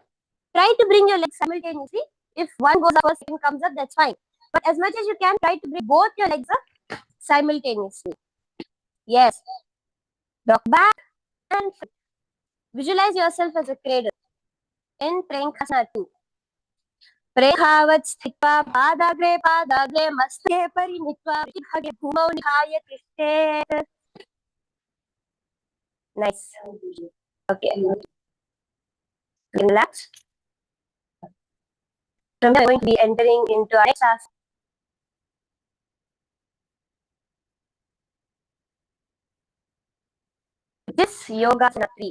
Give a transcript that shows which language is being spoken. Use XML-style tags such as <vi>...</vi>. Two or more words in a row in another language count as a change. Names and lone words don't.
<en>Try to bring your legs simultaneously. If one goes up first, second comes up, that's fine. But as much as you can, try to bring both your legs up simultaneously. Yes. Rock back and visualize yourself as a cradle in Prenkhasana 2.</en> <sa>Prekhavat sthitva padagre maste parinitva pribhage bhumau nihaya tishtet.</sa> <en>Nice. Okay. Relax. From here, we're going to be entering into our next asana. This Yogasana 3.</en>